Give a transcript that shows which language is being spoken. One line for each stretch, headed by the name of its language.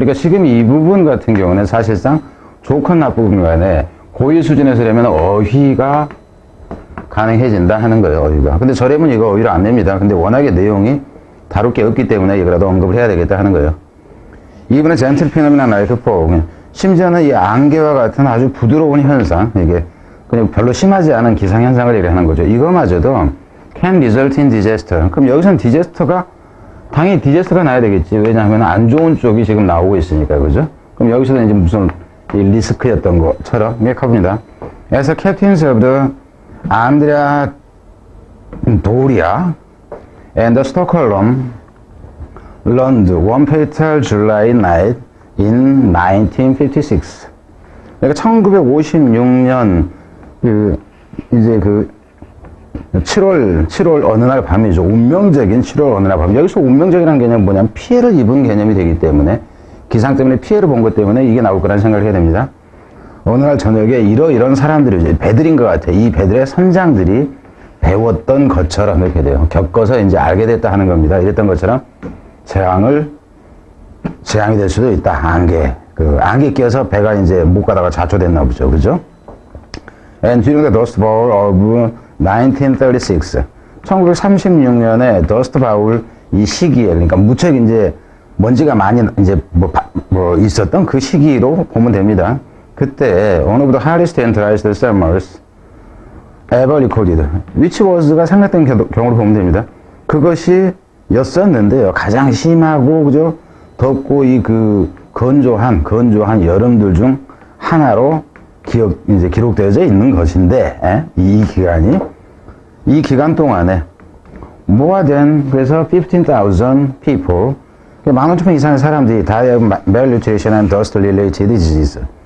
Korean: 그러니까 지금 이 부분 같은 경우는 사실상 좋건 나쁘건 간에 고의 수준에서라면 어휘가 가능해진다 하는 거예요, 어휘가. 근데 저래면 이거 어휘를 안 냅니다. 근데 워낙에 내용이 다룰 게 없기 때문에 이거라도 언급을 해야 되겠다 하는 거예요. 이번에
English: 젠틀 피노미나 라이크 포.
Korean: 심지어는 이 안개와 같은 아주 부드러운 현상, 이게 그냥 별로 심하지 않은 기상현상을 얘기하는 거죠. 이거마저도
English: can result in disaster.
Korean: 그럼 여기서는 당연히 디제스터가 나야 되겠지. 왜냐하면 안 좋은 쪽이 지금 나오고 있으니까, 그죠? 그럼 여기서는 이제 무슨 이 리스크였던 것처럼, 이게 가봅니다.
English: As a captains of the Andrea Doria and the Stockholm learned one fatal July night in 1956.
Korean: 그러니까 1956년 이제 7월 어느 날 밤이죠. 운명적인 7월 어느 날 밤. 여기서 운명적이라는 개념은 뭐냐면 피해를 입은 개념이 되기 때문에 기상 때문에 피해를 본 것 때문에 이게 나올 거라는 생각을 해야 됩니다. 어느 날 저녁에 이런 사람들이 이제 배들인 것 같아요. 이 배들의 선장들이 배웠던 것처럼 이렇게 돼요. 겪어서 이제 알게 됐다 하는 겁니다. 이랬던 것처럼 재앙이 될 수도 있다. 안개 껴서 배가 이제 못 가다가 자초됐나 보죠. 그죠?
English: And during the Dust Bowl of 1936.
Korean: 1936년에 Dust Bowl 이 시기에, 그러니까 무척 이제 먼지가 많이 이제 있었던 그 시기로 보면 됩니다. 그때
English: one of the hottest and driest summers ever recorded.
Korean: which was가 생략된 경우로 보면 됩니다. 그것이 였었는데요. 가장 심하고, 그죠? 덥고, 건조한 여름들 중 하나로 기록되어져 있는 것인데, 이 기간 동안에,
English: more than,
Korean: 그래서
English: 15,000 people,
Korean: 15,000명 이상의 사람들이
English: died of malnutrition and dust related disease.